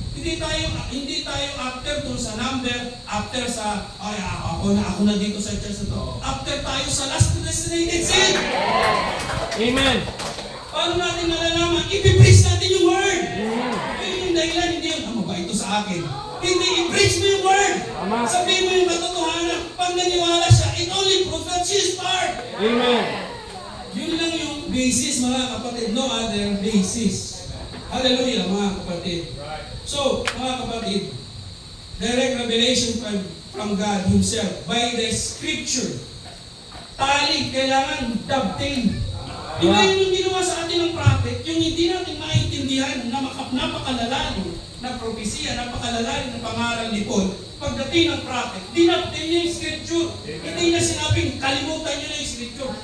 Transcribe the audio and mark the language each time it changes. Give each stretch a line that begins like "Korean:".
Filipino: Hindi tayo after dun sa number, after sa ako na dito sa church na to. After tayo sa last designated seat.
English: Amen.
Filipino: Paano natin nalalaman? I-preach natin yung word. Yun yung dahilan, hindi yun, ba ito sa akin? Hindi, i-preach mo yung word. Tama. Sabihin mo yung katotohanan. Pag naniwala siya,
English: it only proves that she is part. Amen.
Filipino: Yun lang yung basis, mga kapatid.
English: No other basis.
Filipino: Hallelujah, mga kapatid.
English: So, mga kapatid, direct revelation from God Himself by the Scripture.
Filipino: Tali, kailangan dovetail. Di ba yun yung ginawa sa atin ng prophet? Yung hindi natin maintindihan na napakalalalim na propesya, napakalalalim na pangaral ni Paul. Pagdating ng prophet, dinabtail niya yung Scripture. Hindi niya sinabing, kalimutan niyo na yung Scripture.